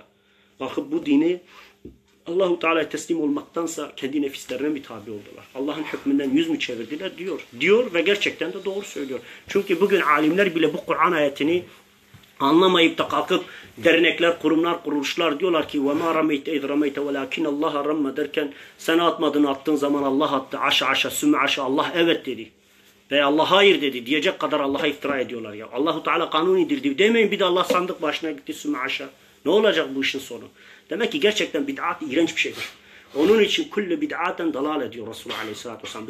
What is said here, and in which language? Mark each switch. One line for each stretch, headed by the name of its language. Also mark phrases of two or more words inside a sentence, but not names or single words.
Turkish: Bakıp bu dini Allahu Teala'ya teslim olmaktansa kendi nefislerine mi tabi oldular? Allah'ın hükmünden yüz mü çevirdiler? Diyor ve gerçekten de doğru söylüyor. Çünkü bugün alimler bile bu Kur'an ayetini anlamayıp da kalkıp dernekler, kurumlar, kuruluşlar diyorlar ki
Arabic: وَمَا رَمَيْتَ اِذْ رَمَيْتَ وَلَاكِنَ اللّٰهَ رَمَّ
Turkish: derken sen atmadığını attığın zaman Allah attı. Aşa sümme aşa Allah evet dedi. Ve Allah hayır dedi. Diyecek kadar Allah'a iftira ediyorlar ya. Allahu Teala kanun indirdi. Demeyin bir de Allah sandık başına gitti sümme aşa. Ne olacak bu işin sonu? Demek ki gerçekten bid'at iğrenç bir şeydir. Onun için
Arabic: كل بدعة ضلالة
Turkish: diyor Resulullah Aleyhisselatü Vesselam.